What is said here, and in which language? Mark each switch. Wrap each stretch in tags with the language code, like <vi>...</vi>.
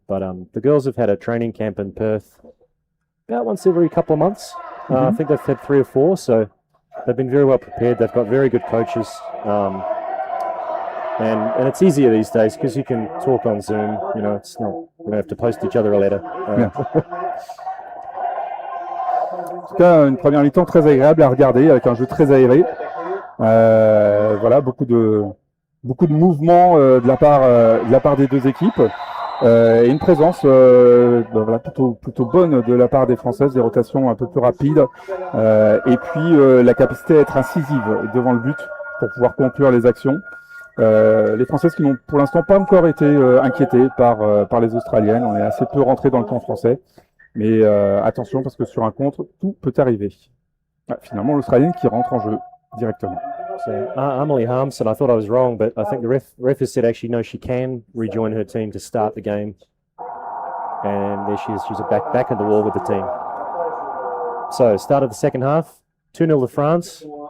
<en>But the girls have had a training camp in Perth about once every couple of months. I think they've had 3 or 4, so they've been very well prepared. They've got very good coaches. And it's easier these days because you can talk on Zoom. You know, it's not, you don't have to post each other a letter.</en> <fr>En tout cas, une première mi-temps très agréable à regarder avec un jeu très aéré. Voilà, beaucoup de mouvements de la part des deux équipes et une présence voilà, plutôt bonne de la part des Françaises, des rotations un peu plus rapides et puis la capacité à être incisive devant le but pour pouvoir conclure les actions. Les Françaises qui n'ont pour l'instant pas encore été inquiétées par les Australiennes. On est assez peu rentré dans le camp français. Mais attention parce que sur un contre, tout peut arriver. Finalement, l'Australienne qui rentre en jeu directement.</fr> <en>So Emily Harmson, I thought I was wrong, but I think the ref has said actually no, she can rejoin her team to start the game. And there she is. She's back at the wall with the team. So start of the second half, 2-0 to France.</en>